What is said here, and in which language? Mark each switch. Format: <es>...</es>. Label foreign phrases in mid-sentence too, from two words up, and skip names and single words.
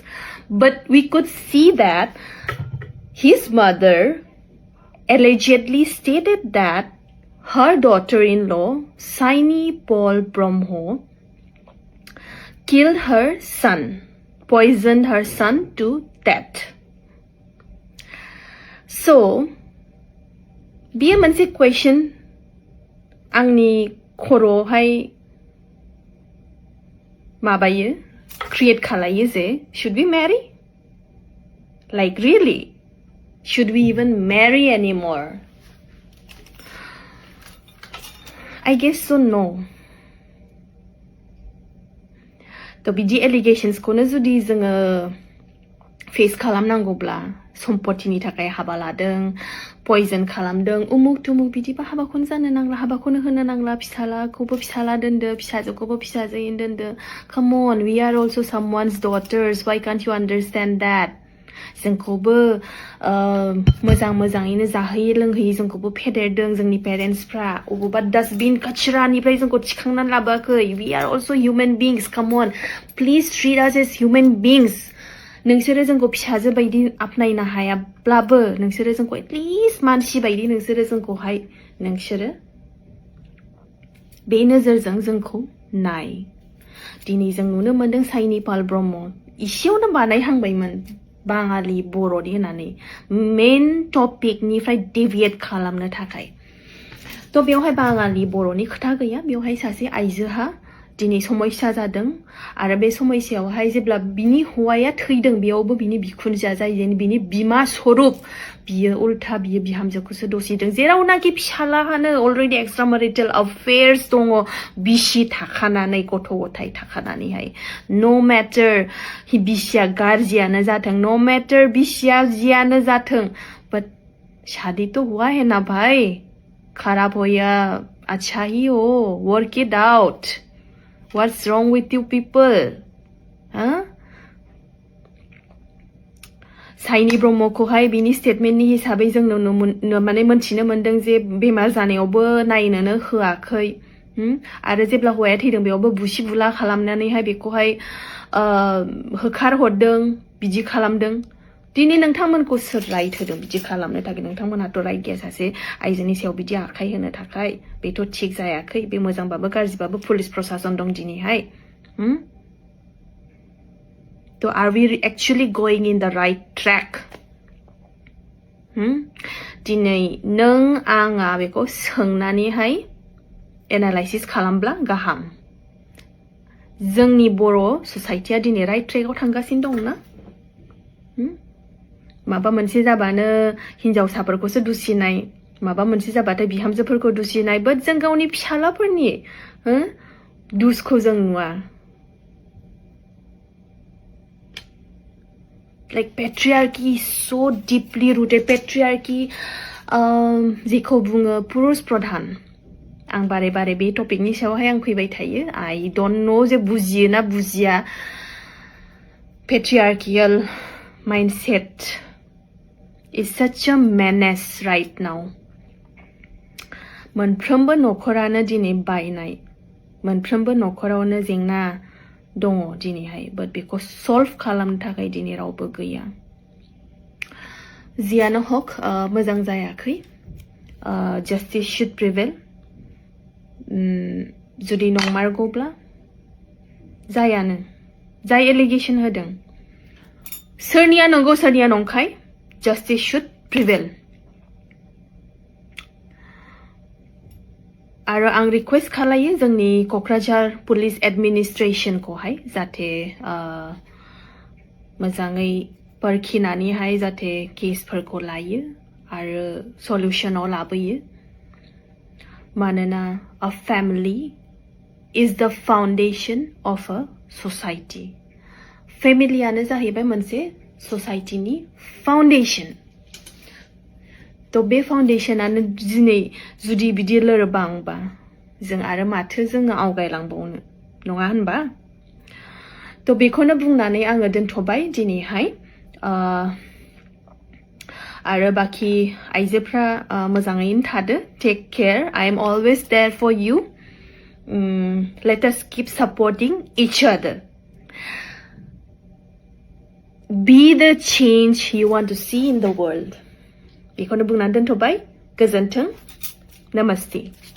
<en>But we could see that his mother allegedly stated that her daughter-in-law, Saini Paul Brahmo, killed her son, poisoned her son to death.</en> <brx>So, be a mounse question आंनि खर'हाय माबायो create खालायो जे</brx> <en>should we marry? Like really? Should we even marry anymore? I guess so, no.</en> <brx>तो बिदि allegations खौनो जुदि जोङो face खालामनांगौब्ला सम्पतिनि थाखाय हाबा लादों, poison खालामदों, उमुक तुमुक बिदिबा हाबाखौनो जानो नांला, हाबाखौनो होनो नांला, फिसालाखौबो फिसाला दोनदो, फिसाजोखौबो फिसाजोयैनो दोनदो.</brx> <en>Come on, we are also someone's daughters. Why can't you understand that?</en> <brx>जोंखौबो मोजां मोजाङैनो जाहोयो लोंहोयो, जोंखौबो फेदेरदों जोंनि पेरेन्ट्सफ्रा, अबेबा डास्टबिन कचरानिफ्राय जोंखौ थिखांनानै लाबोआखै.</brx> <en>We are also human beings. Come on, please treat us as human beings.</en> <brx>नोंसोरो जोंखौ फिसाजो बायदि आपनायनो हायाब्लाबो नोंसोरो जोंखौ एटलिस्ट मानसि बायदि नोंसोरो जोंखौहाय नोंसोरो बे नोजोरजों जोंखौ नाय. दिनै जों नुनो मोनदों साइनि पाल ब्रह्म इसेयावनो बानायहांबायमोन बाङालि बर'नि होननानै</brx> <en>main topicनिफ्राय</en> <brx>डेभिएट खालामनो थाखाय. थ' बेवहाय बाङालि बर'नि खोथा गैया, बेवहाय सासे आइजोहा दिनै समस्या जादों आरो बे समस्यायावहाय जेब्ला बिनि हौवाया थैदों बेयावबो बिनि बिखुनजोआ जाय बिनि बिमा स्वरूप बियो उल्था बियो बिहामजोखौसो दसिदों, जेरावनाखि फिसालाहानो अलरेडि</brx> <en>extra marital affairs</en> <brx>दङ, बिसि थाखानानै गथ' गथाय थाखानानैहाय.</brx> <en>no matter</en> <brx>बिसिया गाज्रियानो जाथों,</brx> <en>no matter</en> <brx>बिसिया जियानो जाथों,</brx> <hi>बाट शादी तो हुआ है ना भाई, खराब हो या अच्छा ही हो,</hi> <en>work it out. What's wrong with you people? Huh?</en> <brx>साइनि ब्रह्मखौहाय बिनि स्टेटमेन्टनि हिसाबै जों माने मोनथिनो मोनदों जे बेमार जानायावबो नायनोनो होआखै, आरो जेब्ला हौवाया थैदों बेयावबो बुसि बुला खालामनानैहाय बेखौहाय होखारहरदों, बिदि खालामदों. दिनै नोंथांमोनखौ सोर राइट होदों बिदि खालामनो थाखाय? नोंथांमोनहाथ' राइट गैया सासे आइजोनि सायाव बिदि आखाइ होनो थाखाय. बेथ' थिग जायाखै. बे मोजांबाबो गाज्रिबाबो पुलिस प्रशासन दं दिनैहाय.</brx> <en>So are we actually going in the right track?</en> <brx>दिनै नों आंहा बेखौ सोंनानैहाय एनालाइसिस खालामब्ला गाहाम. जोंनि बर' ससाइटिया दिनै</brx> <en>right trackआव</en> <brx>थांगासिनो दंना? माबा मोनसे जाबानो हिनजावसाफोरखौसो दुसिनाय, माबा मोनसे जाबाथाय बिहामजोफोरखौ दुसिनाय, बाट जों गावनि फिसालाफोरनि दुसखौ जों नुवा.</brx> <en>Like patriarchy is so deeply rooted.</en> <brx>Patriarchy जेखौ बुङो</brx> <hi>पुरुष प्रधान.</hi> <brx>आं बारे बारे बे टपिकनि सायावहाय आं फैबाय थायो.</brx> <en>I don't know</en> <brx>जे बुजियो ना बुजिया.</brx> <en>Patriarchal mindset is such a menace right now.</en> <brx>मोनफ्रोमबो नखरानो दिनै बायनाय, मोनफ्रोमबो नखरावनो जेंना दङ दिनैहाय, बाट बेखौ सल्भ खालामनो थाखाय दिनै रावबो गैया. जियानो हक मोजां जायाखै.</brx> <en>Justice should prevail.</en> <brx>जुदि नंमारगौब्ला जायानो, जाय एलिगेशन होदों सोरनिया नंगौ सोरनिया नंखाय,</brx> <en>justice should prevail.</en> <brx>आरो आं रिक्वेस्ट खालायो जोंनि कक्राझार</brx> <en>police administrationखौहाय</en> <brx>जाहाथे मोजाङै परखिनानैहाय जाहाथे केसफोरखौ लायो आरो सल्युशनाव लाबोयो मानोना</brx> <en>a family is the foundation of a society</en> <brx>फेमिलियानो जाहैबाय मोनसे</brx> <en>societyनि foundation</en> <brx>तो बे फाउन्डेशनानो दिनै जुदि बिदि लोरबांबा जों आरो माथो जोङो आवगायलांबावनो नङा होनबा तो बेखौनो बुंनानै आङो दोनथ'बाय दिनैहाय आरो बाखि आइजोफ्रा मोजाङैनो थादो</brx> <en>take care I am always there for you let us keep supporting each other be the change you want to see in the world</en> <brx>बेखौनो बुंनानै दोनथ'बाय गोजोन्थों नमस्ते</brx>